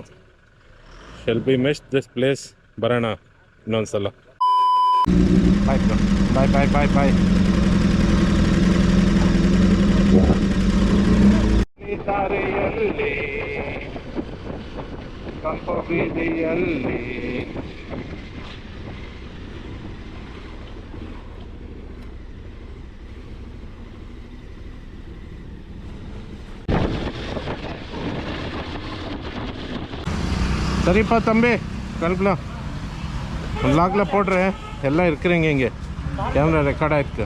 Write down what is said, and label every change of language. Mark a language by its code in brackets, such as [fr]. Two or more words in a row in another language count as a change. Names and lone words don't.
[en] shall be miss this place. [kn] ಬರೋಣ ಇನ್ನೊಂದ್ಸಲ. [en] bye bye bye bye bye. [kn] ದಾರಿಯಲ್ಲಿ ಕಂಪ ಬೀದಿಯಲ್ಲಿ [ta] சரிப்பா தம்பி, கல்பலாம் வ்ளாக்ல போடுறேன், எல்லாம் இருக்கிறீங்க இங்கே, [en] camera record [ta] ஆயிருக்கு.